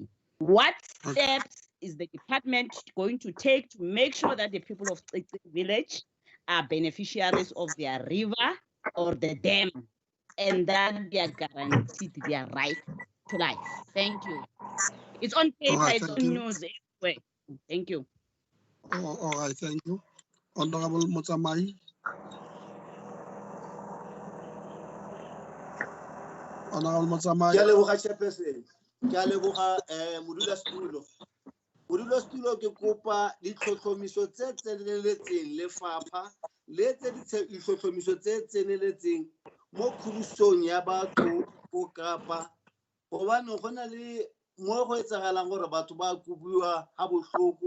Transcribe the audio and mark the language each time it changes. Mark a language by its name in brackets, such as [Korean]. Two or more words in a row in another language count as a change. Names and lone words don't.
[English] What steps is the department going to take to make sure that the people of Tsitsi village are beneficiaries of their river or the dam, and that they are guaranteed their right to life? Thank you. It's on paper, Right, it's on news everywhere. Thank you. All right, thank you. Honorable Mutamai. Honorable Mutamai. [Tswana] Ke a leboga Chairperson. Ke a leboga modulasetulo ke kopa ditlhotlhomiso tse tseneletseng lefapha le tse ditlhotlhomiso tse tseneletseng mo khurusong ya batho go Kapa, gobane go na le mo go etsagalang gore batho ba kubiwa ha bohloko.